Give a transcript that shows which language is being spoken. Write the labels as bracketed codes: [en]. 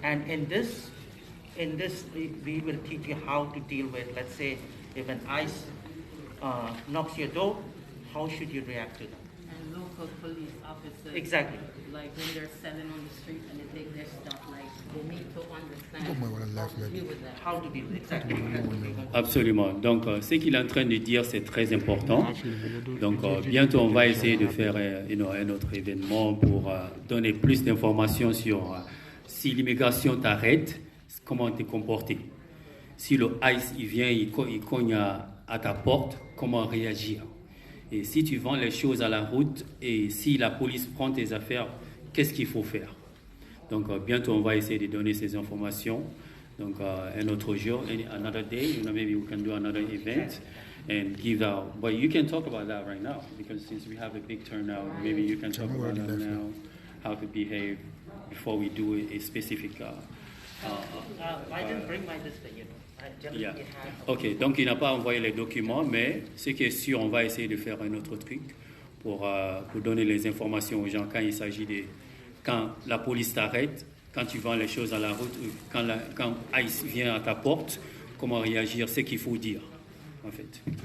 [en] And in this, we will teach you how to deal with, let's say, if an ICE knocks your door, how should you react to that? And local police officers. Exactly. Like when they're selling on the street and they take their stuff, like they need to understand how to deal with that. How to deal with exactly. [fr] Absolument. Donc, ce qu'il est en train de dire, c'est très important. Donc, bientôt, on va essayer de faire un autre événement pour donner plus d'informations sur si l'immigration t'arrête, comment te comporter. Si le ICE il vient, il cogne à ta porte, comment réagir. Et si tu vends les choses à la route et si la police prend tes affaires, qu'est-ce qu'il faut faire? Donc, bientôt, on va essayer de donner ces informations. Donc, un autre jour, [en] another day, you know, maybe we can do another event and give out. But you can talk about that right now because since we have a big turnout, maybe you can talk about that now, how to behave before we do a specific. I didn't bring my list, you know. Yeah. [fr] Ok, donc il n'a pas envoyé les documents, mais ce qui est sûr, on va essayer de faire un autre truc pour donner les informations aux gens quand il s'agit de... Quand la police t'arrête, quand tu vends les choses à la route, quand ICE vient à ta porte, comment réagir, ce qu'il faut dire, en fait.